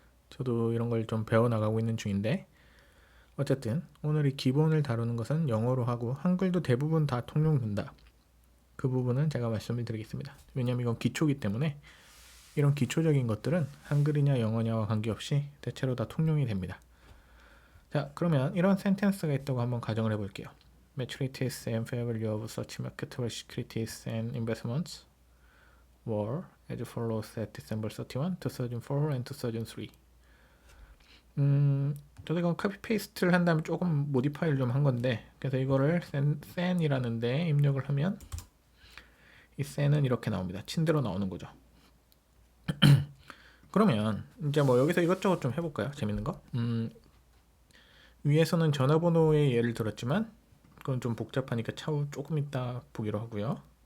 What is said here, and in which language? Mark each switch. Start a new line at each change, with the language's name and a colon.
Korean: 저도 이런 걸 좀 배워나가고 있는 중인데 어쨌든 오늘 이 기본을 다루는 것은 영어로 하고 한글도 대부분 다 통용된다. 그 부분은 제가 말씀을 드리겠습니다. 왜냐하면 이건 기초이기 때문에 이런 기초적인 것들은 한글이냐 영어냐와 관계없이 대체로 다 통용이 됩니다. 자, 그러면 이런 센텐스가 있다고 한번 가정을 해볼게요.
English: Maturities and fair value of such marketable securities and investments were as follows at December 31, 2004 and 2003.
Korean: 저도 이건 카피 페이스트를 한 다음에 조금 모디파이를 좀 한 건데 그래서 이거를 센이라는 데 입력을 하면 이 센은 이렇게 나옵니다. 친대로 나오는 거죠. 그러면 이제 뭐 여기서 이것저것 좀 해볼까요? 재밌는 거? 위에서는 전화번호의 예를 들었지만 그건 좀 복잡하니까 차후 조금 이따 보기로 하고요.